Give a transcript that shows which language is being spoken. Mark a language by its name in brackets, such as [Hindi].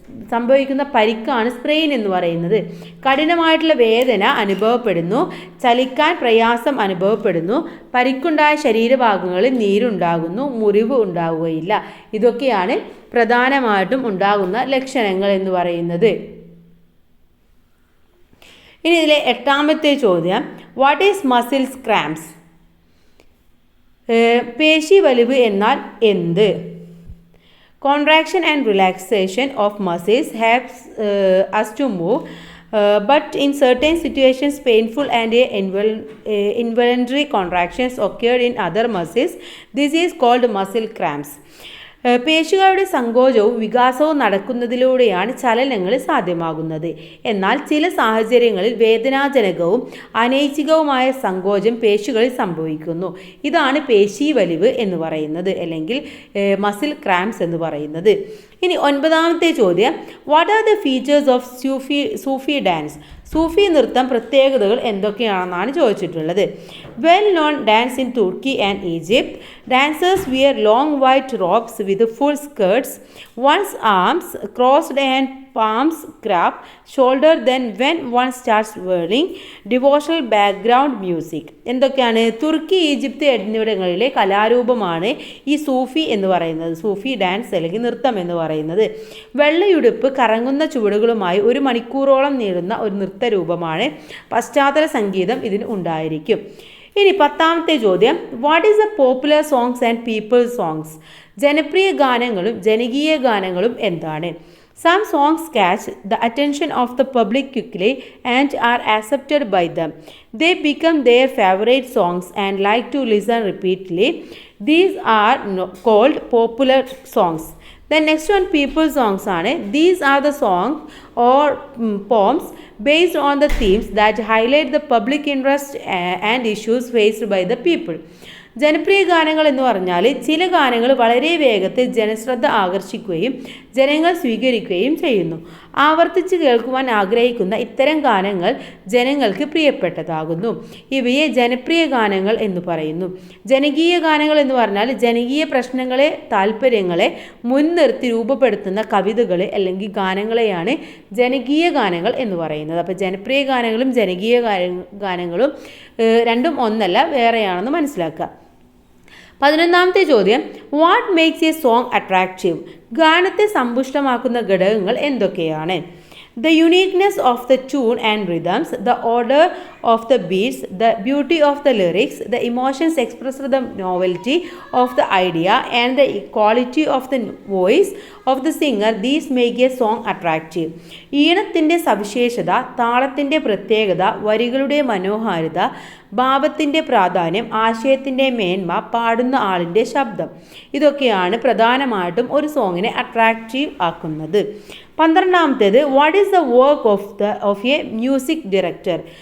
[Malayalam] സംഭവിക്കുന്ന പരിക്കാണ് സ്പ്രെയിൻ എന്ന് പറയുന്നത്. കഠിനമായിട്ടുള്ള വേദന അനുഭവപ്പെടുന്നു, ചലിക്കാൻ പ്രയാസം അനുഭവപ്പെടുന്നു, പരിക്കുണ്ടായ ശരീരഭാഗങ്ങളിൽ നീരുണ്ടാകുന്നു, മുറിവ് ഉണ്ടാവുകയില്ല. ഇതൊക്കെയാണ് പ്രധാനമായിട്ടും ഉണ്ടാകുന്ന ലക്ഷണങ്ങൾ എന്ന് പറയുന്നത്. ഇനി ഇതിലെ 8ാമത്തെ ചോദ്യം, [English] What is muscles cramps? [Malayalam] പേശി വലിവ് എന്നാൽ എന്ത്? [English] Contraction and relaxation of muscles helps us to move, but in certain situations painful and involuntary contractions occurred in other muscles. This is called muscle cramps. [Malayalam] പേശികളുടെ സങ്കോചവും വികാസവും നടക്കുന്നതിലൂടെയാണ് ചലനങ്ങൾ സാധ്യമാകുന്നത്. എന്നാൽ ചില സാഹചര്യങ്ങളിൽ വേദനാജനകവും അനൈച്ഛികവുമായ സങ്കോചം പേശികളിൽ സംഭവിക്കുന്നു. ഇതാണ് പേശി വലിവ് എന്ന് പറയുന്നത്, അല്ലെങ്കിൽ മസിൽ ക്രാംസ് എന്ന് പറയുന്നത്. ഇനി 9ാമത്തെ ചോദ്യം, [English] What are the features of Sufi dance? [Malayalam] സൂഫി നൃത്തം പ്രത്യേകതകൾ എന്തൊക്കെയാണെന്നാണ് ചോദിച്ചിട്ടുള്ളത്. [English] Well known dance in Turkey and Egypt. Dancers wear long white robes with full skirts. One's arms crossed and palms grab shoulder then when one starts whirling. Devotional background music. [Malayalam] എന്തൊക്കെയാണ്? തുർക്കി, Egypt എന്നിവിടങ്ങളിലെ കലാരൂപമാണ് ഈ സൂഫി എന്ന് പറയുന്നത്, സൂഫി dance അല്ലെങ്കിൽ നൃത്തം എന്ന് പറയുന്നത്. വെള്ളയുടുപ്പ്, കറങ്ങുന്ന ചുവടുകളുമായി 1 മണിക്കൂറോളം നീളുന്ന ഒരു നൃത്തരൂപമാണ്. പശ്ചാത്തല സംഗീതം ഇതിന് ഉണ്ടായിരിക്കും. ഇനി 10ാമത്തെ ചോദ്യം, [English] What is the popular songs and people songs? [Malayalam] ജനപ്രിയ ഗാനങ്ങളും ജനകീയ ഗാനങ്ങളും എന്താണ്? [English] Some songs catch the attention of the public quickly and are accepted by them. They become their favorite songs and like to listen repeatedly. These are called popular songs. The next one, people songs are. These are the songs or poems based on the themes that highlight the public interest and issues faced by the people. [Malayalam] ജനപ്രിയ ഗാനങ്ങൾ എന്ന് പറഞ്ഞാൽ ചില ഗാനങ്ങൾ വളരെ വേഗത്തിൽ ജനശ്രദ്ധ ആകർഷിക്കുകയും ജനങ്ങൾ സ്വീകരിക്കുകയും ചെയ്യുന്നു. ആവർത്തിച്ച് കേൾക്കുവാൻ ആഗ്രഹിക്കുന്ന ഇത്തരം ഗാനങ്ങൾ ജനങ്ങൾക്ക് പ്രിയപ്പെട്ടതാകുന്നു. ഇവയെ ജനപ്രിയ ഗാനങ്ങൾ എന്ന് പറയുന്നു. ജനകീയ ഗാനങ്ങൾ എന്ന് പറഞ്ഞാൽ ജനകീയ പ്രശ്നങ്ങളെ, താല്പര്യങ്ങളെ മുൻനിർത്തി രൂപപ്പെടുത്തുന്ന കവിതകളെ അല്ലെങ്കിൽ ഗാനങ്ങളെയാണ് ജനകീയ ഗാനങ്ങൾ എന്ന് പറയുന്നത്. അപ്പോൾ ജനപ്രിയ ഗാനങ്ങളും ജനകീയ ഗാനങ്ങളും രണ്ടും ഒന്നല്ല, വേറെയാണെന്ന് മനസ്സിലാക്കുക. 11ാമത്തെ ചോദ്യം, [English] What makes a song attractive? [Malayalam] ഗാനത്തെ സമ്പുഷ്ടമാക്കുന്ന ഘടകങ്ങൾ എന്തൊക്കെയാണ്? [English] The uniqueness of the tune and rhythms, the order of the beats, the beauty of the lyrics, the emotions expressed, the novelty of the idea and the quality of the voice of the singer, these make a song attractive. [Malayalam] ഈണത്തിൻ്റെ സവിശേഷത, താളത്തിൻ്റെ പ്രത്യേകത, വരികളുടെ മനോഹാരിത, ഭാവത്തിൻ്റെ പ്രാധാന്യം, ആശയത്തിൻ്റെ മേന്മ, പാടുന്ന ആളിൻ്റെ ശബ്ദം, ഇതൊക്കെയാണ് പ്രധാനമായിട്ടും ഒരു സോങ്ങിനെ അട്രാക്റ്റീവ് ആക്കുന്നത്. 12ാമത്തേത്, [English] What is the work of a music director?